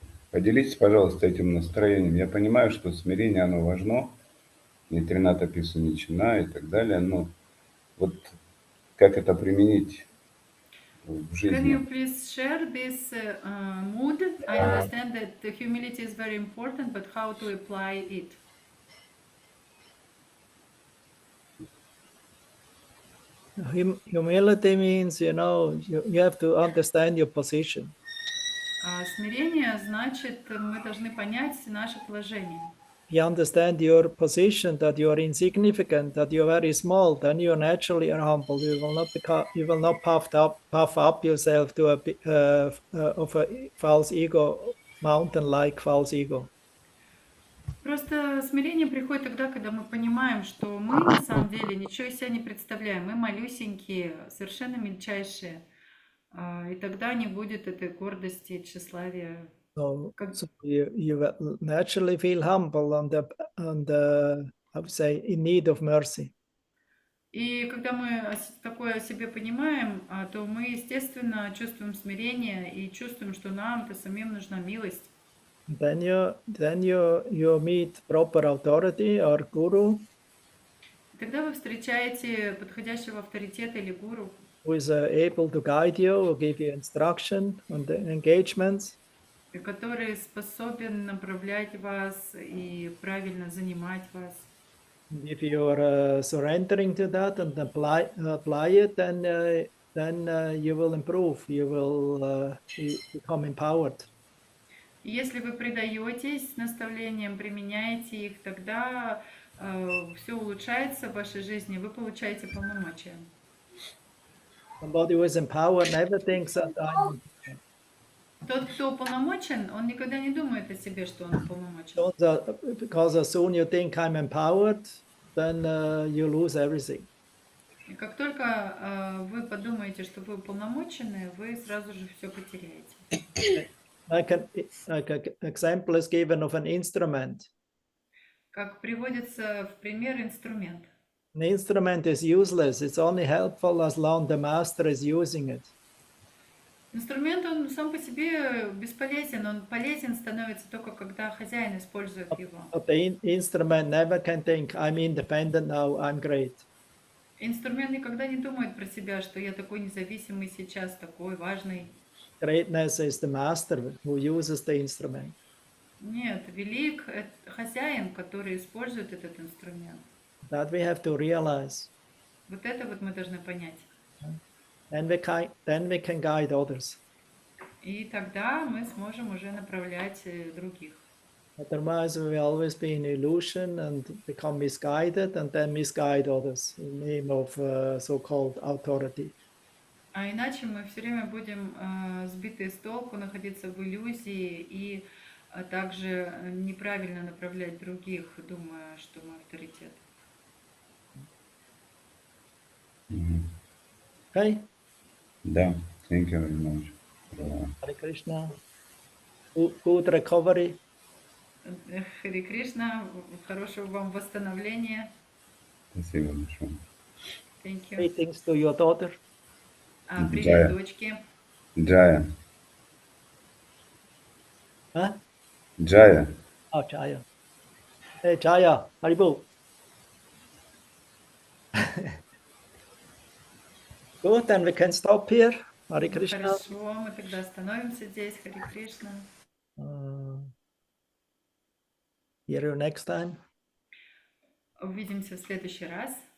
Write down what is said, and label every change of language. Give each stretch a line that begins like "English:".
Russian: Поделитесь, пожалуйста, этим настроением. Я понимаю, что смирение, оно важно, не трината пису ничина и так далее, но вот как это применить в жизни?
English: Can you please share this mood? I understand that the humility is very important, but how to apply it? Humility means, you know, you have to understand your position.
Russian: Смирение значит, мы должны понять наше положение.
English: You understand your position, that you are insignificant, that you are very small, then you naturally are humble. You will not puff up yourself to of a false ego, mountain-like false ego.
Russian: Просто смирение приходит тогда, когда мы понимаем, что мы на самом деле ничего из себя не представляем. Мы малюсенькие, совершенно мельчайшие. И тогда не будет этой гордости, тщеславия.
English: So you will naturally feel humble and I would say in need of mercy.
Russian: И когда мы такое о себе понимаем, то мы, естественно, чувствуем смирение и чувствуем, что нам-то самим нужна милость.
English: Then you meet proper authority or guru.
Russian: Тогда вы встречаете подходящего авторитета или гуру,
English: who is able to guide you or give you instruction on the engagements.
Russian: который способен направлять вас и правильно занимать вас.
English: If you are surrendering to that and apply it, then you will improve. You will become empowered.
Russian: И если вы предаетесь наставлениям, применяете их, тогда все улучшается в вашей жизни, вы получаете полномочия.
English: Somebody who is empowered never thinks that I'm.
Russian: Тот, кто уполномочен, он никогда не думает о себе, что он уполномочен.
English: Because as soon you think I'm empowered, then you lose everything.
Russian: И как только вы подумаете, что вы уполномочены, вы сразу же все потеряете.
English: Like an example is given of an instrument.
Russian: Как приводится в пример инструмент.
English: An instrument is useless. It's only helpful as long as the master is using it.
Russian: Инструмент, он сам по себе бесполезен, он полезен становится только когда хозяин использует его.
English: But the instrument never can think, I'm independent now, I'm great.
Russian: Инструмент никогда не думает про себя, что я такой независимый сейчас, такой важный.
English: Greatness is the master who uses the instrument.
Russian: Нет, велик хозяин, который использует этот инструмент.
English: That we have to realize.
Russian: Вот это вот мы должны понять.
English: Then we can guide others.
Russian: И тогда мы сможем уже направлять других.
English: Otherwise, we will always be in illusion and become misguided, and then misguide others in the name of so-called authority.
Russian: А иначе мы все время будем сбиты с толку, находиться в иллюзии и также неправильно направлять других, думая, что мы авторитет.
English: Okay? Да, thank you very much. Hare Krishna. Good recovery.
Russian: Харе Кришна, хорошего вам восстановления. Спасибо большое.
English: Thank you. Greetings to your daughter.
Russian: Привет, дочке. Джая. Huh? Джая.
English: Oh, Jaya. Hey, Jaya, Haribo. Good, then we can stop here. Hare Krishna.
Russian: Хорошо, мы тогда остановимся здесь. Харе Кришна.
English: Hear you next time.
Russian: Увидимся в следующий раз.